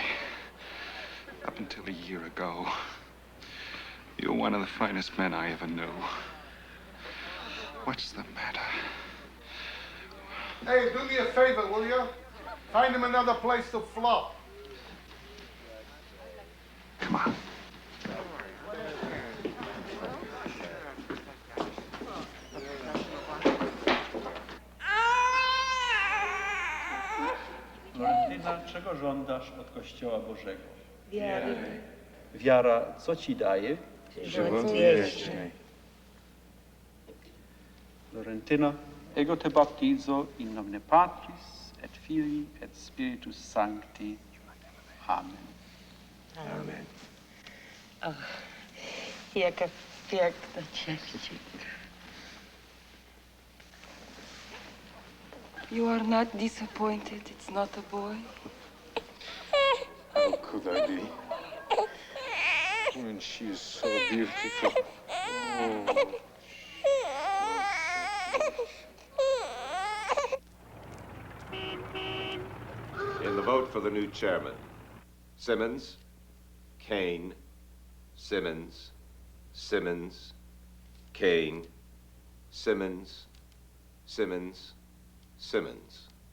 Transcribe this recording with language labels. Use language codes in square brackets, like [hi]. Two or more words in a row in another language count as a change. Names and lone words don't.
[en] Up until a year ago, you were one of the finest men I ever knew. What's the matter? Hey, do me a favor, will you? Find him another place to flop. Come on. [pl] Florentyna, czego żądasz od Kościoła Bożego? Wiary. Wiara, co ci daje? Żywot wieczny. [la] Florentyno, ego te baptizo in nomine Patris et Filii et Spiritus Sancti. Amen. [pl] Amen. Ach, jaka piękna cześć. [en] You are not disappointed it's not a boy? How could I be? When she is so beautiful. Oh. In the vote for the new chairman, Simmons, KANE, Simmons, Simmons, KANE, Simmons, Simmons, Simmons.